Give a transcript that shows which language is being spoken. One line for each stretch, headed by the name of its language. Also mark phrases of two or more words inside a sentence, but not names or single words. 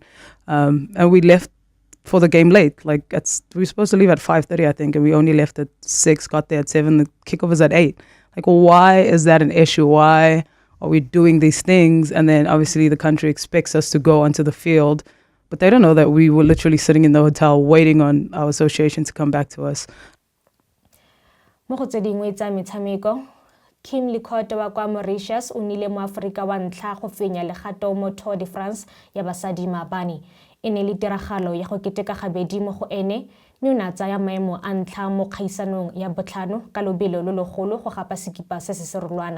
English: And we left for the game late. Like we were supposed to leave at 5:30, I think, and we only left at 6, got there at 7. The kickoff was at 8. Like, why is that an issue? Why are we doing these things? And then obviously the country expects us to go onto the field, but they don't know that we were literally sitting in the hotel waiting on our association to come back to us.
Tswana: Mo go tse dingwe tsa metshameko, Kim Likhoto wa kwa Mauritius o nnile mo Aforika wa ntlha go fenya legato mo Tour de France ya basadi maabane. E ne le tiragalo ya go keteka gabedi mo go ene, mme o ne a tsaya maemo a ntlha mo kgaisanong ya botlhano ka lobelo lo logolo go gapa sekipa se se serolwana.